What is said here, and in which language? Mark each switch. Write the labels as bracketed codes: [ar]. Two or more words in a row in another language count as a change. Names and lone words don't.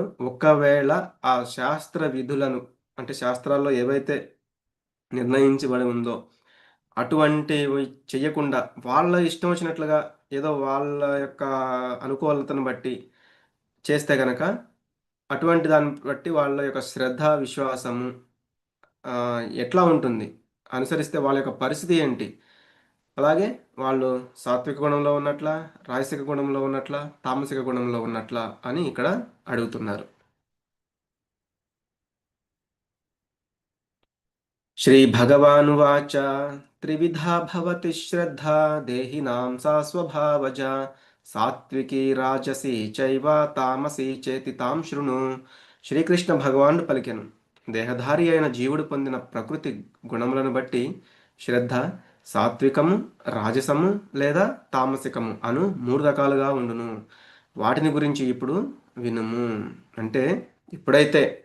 [te] ఒకవేళ ఆ శాస్త్ర విధులను అంటే శాస్త్రాల్లో ఏవైతే నిర్ణయించబడి ఉందో అటువంటివి చెయ్యకుండా వాళ్ళ ఇష్టం వచ్చినట్లుగా ఏదో వాళ్ళ యొక్క అనుకూలతను బట్టి చేస్తే గనక అటువంటి దాన్ని బట్టి వాళ్ళ యొక్క శ్రద్ధ, విశ్వాసము ఎట్లా ఉంటుంది? అనుసరిస్తే వాళ్ళ యొక్క పరిస్థితి ఏంటి? అలాగే వాళ్ళు సాత్విక గుణంలో ఉన్నట్లా, రాజసిక గుణంలో ఉన్నట్లా, తామసిక గుణంలో ఉన్నట్లా అని ఇక్కడ అడుగుతున్నారు. [sa] श्रीभगवानुवाच त्रिविधा भवति श्रद्धा देहिनां सा स्वभावजा सात्विकी राजसी चैव తామసి చేతి తాం శృణు [te] శ్రీకృష్ణ భగవానుడు పలికెను దేహధారి అయిన జీవుడు పొందిన ప్రకృతి గుణములను బట్టి శ్రద్ధ సాత్వికము రాజసము లేదా తామసికము అను మూడు రకాలుగా ఉండును వాటిని గురించి ఇప్పుడు వినుము అంటే ఇప్పుడైతే